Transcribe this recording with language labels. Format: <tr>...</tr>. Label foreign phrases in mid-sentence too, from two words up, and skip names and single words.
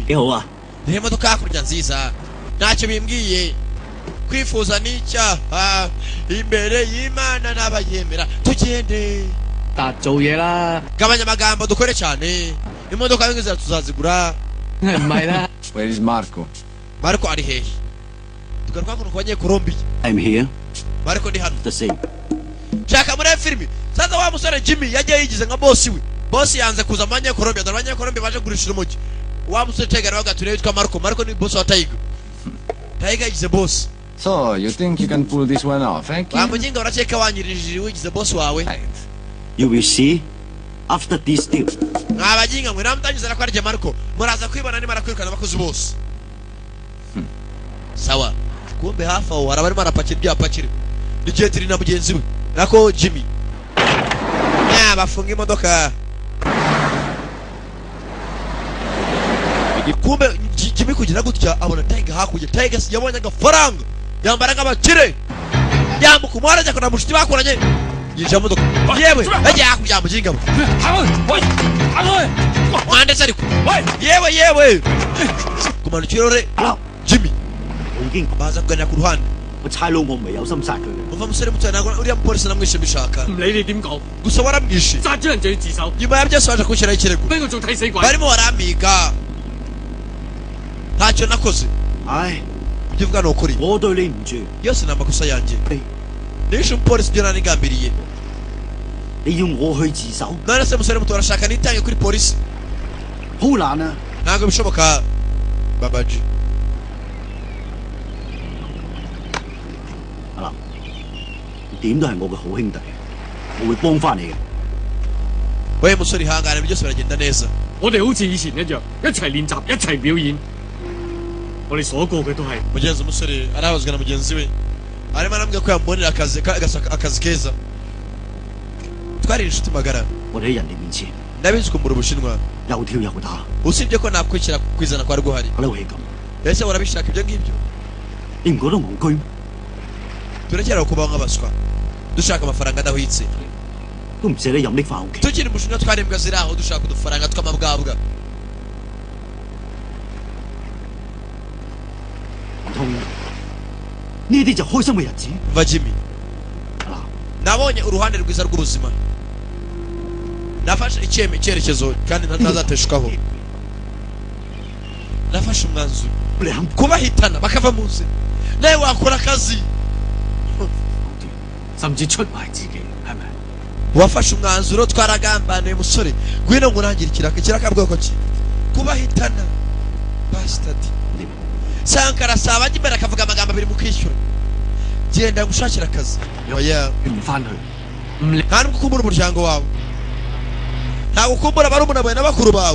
<yue>幾好啊！</yue> <rw>rero imodoka hakurya nziza ntacyo bimbwiye kwifuza n'icyaha imbere y'Imana n'abayemera tugende</rw> <yue>達做嘢啦，</yue> <rw>gabanya amagambo dukore cyane imodoka y'ingiza tuzazigura</rw> <yue>唔係啦。</yue> <en>Where is Marco?</en> <rw>Marco ari hehe tugaruka hakuno ku banyekolombiya</rw> <en>I'm here.</en> <rw>Marco ndi hano</rw> <en>The same。</en> <rw>shaka muri filimi sasa wa musore Jimmy yagiye yigize nka boss we boss yanze kuza mu banyekolombiya dore abanyekolombiya baje kugurisha urumogi wa musore Tiger nawe gature yitwa Marco ni boss wa Tiger yigize boss</rw> <en>So, you think you can pull this one off, eh?</en> <rw>wa muginga urakeka wanyirije wigize boss wawe</rw> <en>You will see after this deal。</en> <rw>mwabaginga mwe namutangiza ko arije Marco muraza kwibona nimara kwirukana abakozi bose sawa kumbe hafi aho hari abarimo arapakira ibyapakira n'igihe turi na mugenzi we nako Jimmy bafunga imodoka kumbe Jimmy kugira gutya abona Tiger hakurya Tiger yabonye agafaranga yambara nk'abakire yambuka umuhanda ajya kuna mushiti bakoranye yinjira mu modoka yewe ajya hakurya muginga we mwandetse ariko yewe kumanukira ore Jimmy</rw> <yue>我已經</yue> <rw>baza kuganira ku ruhande</rw> <yue>我差佬我唔係有心殺佢嘅。</yue> <rw>umva musore muto ntabwo uriya mupolisi namwishe mbishaka</rw> <yue>唔理你點講，</yue> <rw>gusa waramwishe</rw> <yue>殺咗人就要自首，</yue> <rw>nyuma ya byose baje kunshyiraho ikirego</rw> <yue>俾佢做替死鬼。</yue> <rw>barimo baramiga ntacyo nakoze 唉， ibyo uvuga ni ukuri</rw> <yue>我對你唔住，</yue> <rw>yose ni amakosa yanjye nishe umupolisi ibyo nanigambiriye</rw> <yue>你要我去自首，</yue> <rw>none se musore muto barashaka nitange kuri polisi</rw> <yue>好難啊！</yue> <rw>ntabwo bishoboka babaji</rw> <yue>阿林，你點都係我嘅好兄弟，我會幫翻你嘅。</yue> <rw>we musore ihangane byose biragenda neza</rw> <yue>我哋好似以前一樣，一齊練習，一齊表演。我哋所過嘅都係</yue> <rw>mugenzi umusore arabazwa na mugenzi we arimo arambwira ko yambonera akazi keza twari inshuti magara</rw> <yue>我哋喺人哋面前</yue> <rw>ndabizi ko muri Ubushinwa</rw> <yue>有挑有打，</yue> <rw>usibye ko nakwikira kwizana kwa rwuhari</rw> <yue>我嬲氣咁，</yue> <rw>ese urabishaka ibyo ngibyo</rw> <yue>你唔覺得戇居咩？</yue> <rw>turekera kubaho nk'abaswa dushaka amafaranga adahwitse</rw> <yue>都唔捨得飲拎翻屋企。</yue> <rw>tukiri mu Bushinwa twari imbwa ziri aho dushaka udufaranga tw'amabwabwa</rw> <yue>唔通呢啲就開心嘅日子？</yue> <rw>va Jimmy 嗱， nabonye uruhande rwiza rw'ubuzima nafashe icyerekezo kandi ntazateshukaho nafashe umwanzuro</rw> <yue>你肯</yue> <rw>kubahitana bakava mu nzira nawe wakora akazi</rw> <yue>甚至出賣自己，係咪？</yue> <rw>wafashe umwanzuro twaragambaniye musore ngwino nkurangire ikiraka bwoko ki kubahitana bastard Sankara saba ajya imbere akavuga amagambo abiri mu kwishyura genda gushakira akazi oya</rw> <yue>唔翻去，</yue> <rw>nta nubwo ukumbura umuryango wawe ntabwo ukumbura barumuna bawe n'abakuru bawe</rw>